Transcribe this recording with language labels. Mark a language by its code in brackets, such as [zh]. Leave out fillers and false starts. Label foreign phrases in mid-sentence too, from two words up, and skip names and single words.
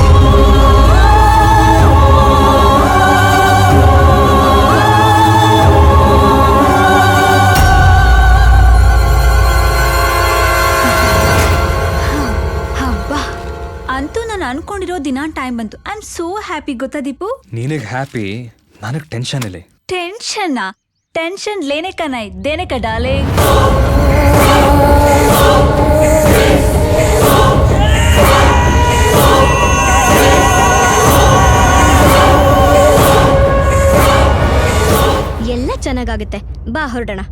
[kn] ಅಂತೂ ನಾನು ಅನ್ಕೊಂಡಿರೋ ದಿನ ಟೈಮ್ ಬಂತು. [en] I am so happy. ಗೊತ್ತಾ ದೀಪು? [kn] ನಿನಗೆ ಹ್ಯಾಪಿ, ನನಗೆ ಟೆನ್ಷನ್ ಇಲ್ಲ. [hi] टेंशन टेंशन लेने का नहीं देने का डार्लिंग. [kn] ಎಲ್ಲ ಚೆನ್ನಾಗಾಗುತ್ತೆ. ಬಾ ಹೊರಡೋಣ.